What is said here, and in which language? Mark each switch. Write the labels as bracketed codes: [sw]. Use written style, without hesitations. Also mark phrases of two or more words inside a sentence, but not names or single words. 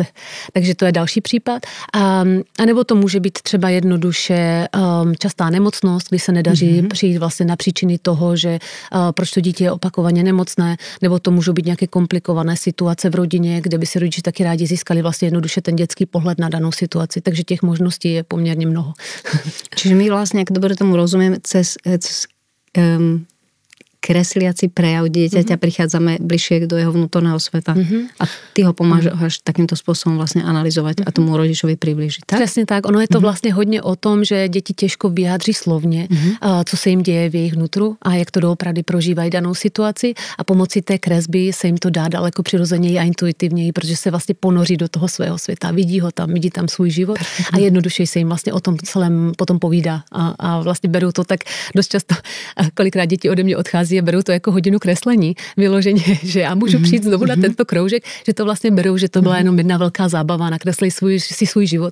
[cs] Takže to je další případ. A nebo to může být třeba jednoduše častá nemocnost, kdy se nedaří přijít vlastně na příčiny toho, že proč to dítě je opakovaně nemocné, nebo to můžou být nějaké komplikované situace v rodině, kde by si rodiče taky rádi získali vlastně jednoduše ten dětský pohled na danou situaci. Takže těch možností je poměrně mnoho. [sk] Čiže my vlastně, jak dobre tomu rozumiem, cez kresliaci prejav dieťaťa prichádzame bližšie do jeho vnútorného sveta a ty ho pomáhaš takýmto spôsobom vlastně analyzovať a tomu rodičovi priblížiť. Tak? [cs] Přesně tak. Ono je to vlastně hodně o tom, že děti těžko vyjádří slovně, co se jim děje v jejich vnitru a jak to doopravdy prožívají danou situaci a pomocí té kresby se jim to dá daleko přirozeněji a intuitivněji, protože se vlastně ponoří do toho svého světa, vidí ho tam, vidí tam svůj život a jednoduše se jim vlastně o tom celém potom povídá a vlastně berou to tak dost často, kolikrát děti ode mě odchází a berou to jako hodinu kreslení, vyloženě, že já můžu přijít znovu na tento kroužek, že to vlastně berou, že to byla jenom jedna velká zábava, nakreslí si svůj život.